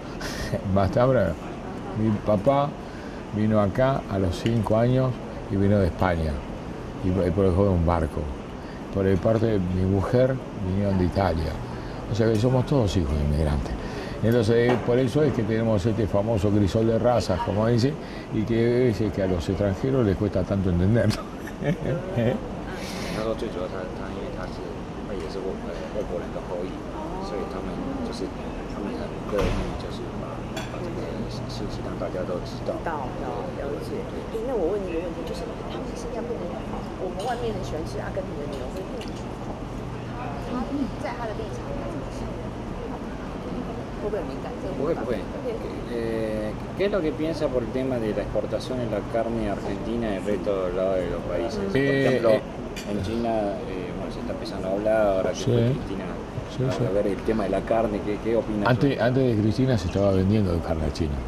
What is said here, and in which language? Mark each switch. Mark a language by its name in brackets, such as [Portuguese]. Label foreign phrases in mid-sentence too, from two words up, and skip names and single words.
[Spanish] Mi papá vino acá a los 5 años y vino de España, y por el juego de un barco. Por el parte de mi mujer vinieron de Italia, o sea que somos todos hijos de inmigrantes. Entonces, por eso es que tenemos este famoso crisol de razas, como dice, y que es que a los extranjeros les cuesta tanto entenderlo. [Chinese] 他说最主要他因为他也是外国人的后裔，所以他们很乐意就是把这个事情让大家都知道。了解。那我问你一个问题，就是他们新加坡人，我们外面很喜欢吃阿根廷的牛，会他在他的立场怎么想？会不会很敏感？ [Spanish] 不会。¿Qué es lo que piensa por el tema de la exportación de la carne argentina en el resto de los países? Por ejemplo, en China se está empezando a hablar, ahora que fue Cristina, a ver el tema de la carne, ¿qué opinas? Antes de Cristina se estaba vendiendo carne a China.